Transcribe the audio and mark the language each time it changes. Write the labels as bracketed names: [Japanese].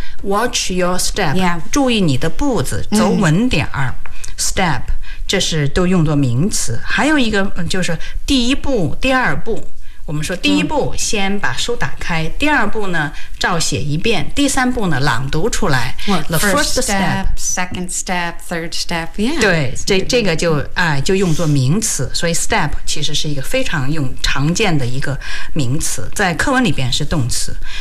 [English] Watch your step、 yeah. [Chinese] 注意你的步子，走稳点儿、mm. Step，这是都用作名词。还有一个就是第一步第二步，我们说第一步先把书打开、嗯、第二步呢照写一遍，第三步呢朗读出来。 [English] The first step, second step, third step、yeah. [Chinese] 对，这个 就用作名词，所以 step 其实是一个非常常见的一个名词，在课文里边是动词。